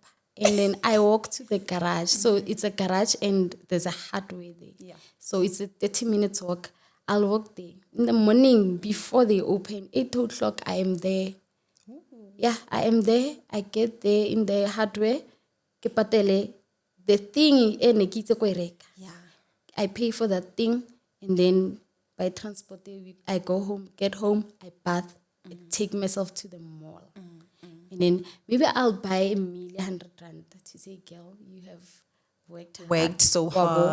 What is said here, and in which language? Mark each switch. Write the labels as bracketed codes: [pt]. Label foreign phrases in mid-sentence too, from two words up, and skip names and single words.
[en] And then I walk to the garage. So it's a garage and there's a hardware there. Yeah. So it's a 30 minutes walk. I'll walk there. In the morning before they open, 8 o'clock, I am there. Yeah, I am there. I get there in the hardware. [tn] Ke patele [en] the thing [tn] e ne ke itse ko e reka. [en] Yeah. I pay for that thing, and then by transport, I go home, get home, I bath, I take myself to the mall. And then maybe I'll buy a million 100 rand to say, girl, you have worked So Wabo.